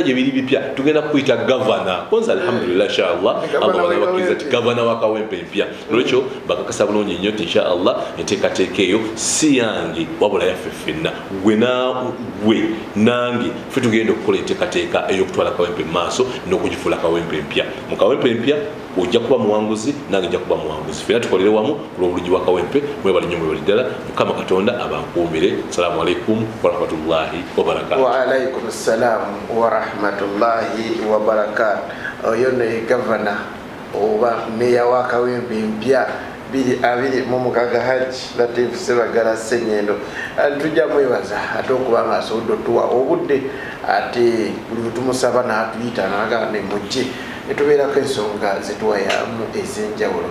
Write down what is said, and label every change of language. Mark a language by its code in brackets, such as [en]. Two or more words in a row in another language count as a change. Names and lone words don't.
[lg] gye biri bipya tugenda kuyita gavana kwanza alhamdulillah inshallah Allah bakiza ti gavana wa Kawempe mpya lwekyo bakakasa bulungi nnyo ti inshallah enteekateeka eyo si yange wabula yaffe ffenna we nange ffe tugenda okukola enteekateeka ey'okutwala Kawempe mu maaso n'okugifuula Kawempe mpya mu Kawempe mpya ojja kuba muwanguzi nange nja kuba muwanguzi ffenna tukolere wamu ku lw'obulungi bwa Kawempe mwebali nnyo mwebali ddala Mukama Katonda abankuumire. [ar] السلام عليكم ورحمة الله وبركاته. وعليكم السلام ورحمة الله وبركاته. [lg] Oyo ne gavana oba meya wa Kawempe mpya 2026 Haji Latif Ssebaga Ssengendo tujja mwebaza ate okubanga asobodde otuwa obudde ate buli tumusaba n'atuyita n'agamba ne mujje netubeerako ensonga zetuwayamu ez'enjawulo.